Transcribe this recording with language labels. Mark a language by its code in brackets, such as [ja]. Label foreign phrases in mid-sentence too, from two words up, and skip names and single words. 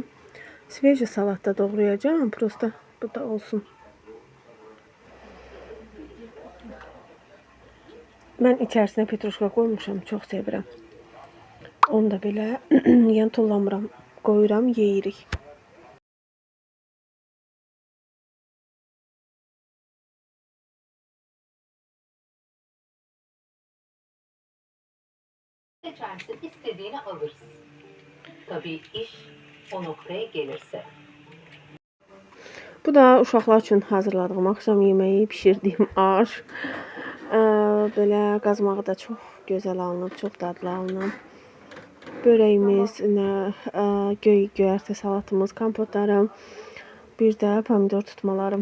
[tr] Sveji salatda doğrayacağım, prosta bu da olsun. [az] Mən içərisinə petruşka qoymuşam, çox sevirəm. Onu da belə yəni tullamıram, qoyuram, yeyirik. [tr] Seçersin, istediğini alırsın. Tabii iş o noktaya gelirse. [az] Bu da uşaqlar üçün hazırladığım axşam yeməyi, bişirdiyim aş. Belə qazmağı da çox gözəl alınıb, çox dadlı alınıb. Börəyimiz, göyərti salatımız, kompotlarım, bir də pomidor tutmalarım.